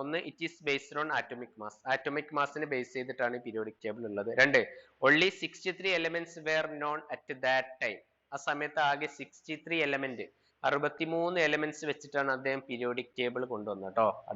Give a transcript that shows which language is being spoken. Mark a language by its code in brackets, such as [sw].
[ml] ഒന്ന്, [en] It is based on atomic mass. [ml] Atomic മാസിനെ base ചെയ്തിട്ടാണ് periodic table ഉള്ളത്. [en] 2, only 63 elements were known at that time. [ml] ആ സമയത്ത് ആകെ 63 എലമെന്റ്, 63 എലമെന്റ്സ് വെച്ചിട്ടാണ് അദ്ദേഹം പീരിയോഡിക് ടേബിൾ കൊണ്ടുവന്നത് കേട്ടോ.